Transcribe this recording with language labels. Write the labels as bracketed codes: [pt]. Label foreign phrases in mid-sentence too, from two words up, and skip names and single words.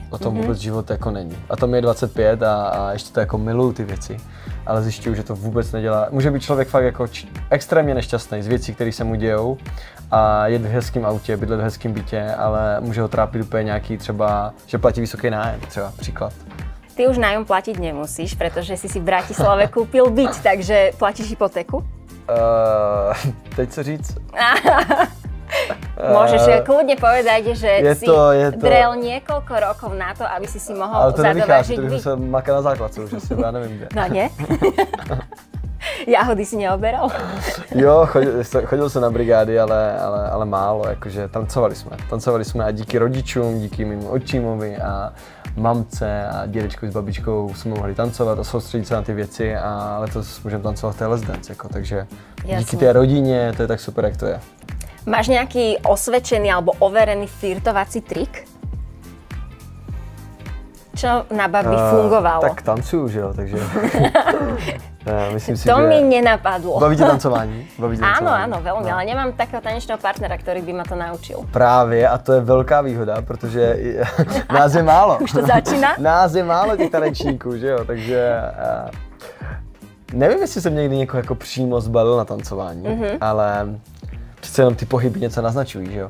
[cs] O tom vůbec život jako není. A to mi je 25 a ještě to jako miluju ty věci, ale zjišťuju, že to vůbec nedělá. Může být člověk fakt jako extrémně nešťastný z věcí, které se mu dějou a jet v hezkém autě, bydlet v hezkém bytě, ale může ho trápit úplně nějaký třeba, že platí vysoký nájem, třeba příklad. [sk] Ty už nájom platiť nemusíš, pretože si v Bratislave kúpil byt, takže platíš hypotéku? [cs] Teď co říct? [sk] Môžeš kľudne povedať, že si drel niekoľko rokov na to, aby si mohol zadovážiť byt. [cs] Ale to jsem makal na základce, už asi já nevím kde. [sk] No nie? Jahody si neoberal? [cs] Jo, chodil jsem na brigády, ale málo, jakože tancovali jsme a díky rodičům, díky mým otčímovi a mamce a dědečkovi s babičkou jsme mohli tancovat a soustředit se na ty věci a letos můžeme tancovat v té Let's Dance, jako, takže díky té rodině to je tak super, jak to je. [sk] Máš nejaký osvedčený alebo overený flirtovací trik? Čo na babi fungovalo? [cs] Tak tancuju, že jo, takže myslím si, to že... mi nenapadlo. Baví tě tancování? [sk] Áno, veľmi, ale nemám takého tanečného partnera, ktorý by ma to naučil. [cs] Právě, a to je velká výhoda, protože nás je málo. Už to začíná? Nás je málo těch tanečníků, že jo, takže... Nevím, jestli jsem někdy někoho jako přímo zbalil na tancování, ale... Přece přece jenom ty pohyby něco naznačují, že jo?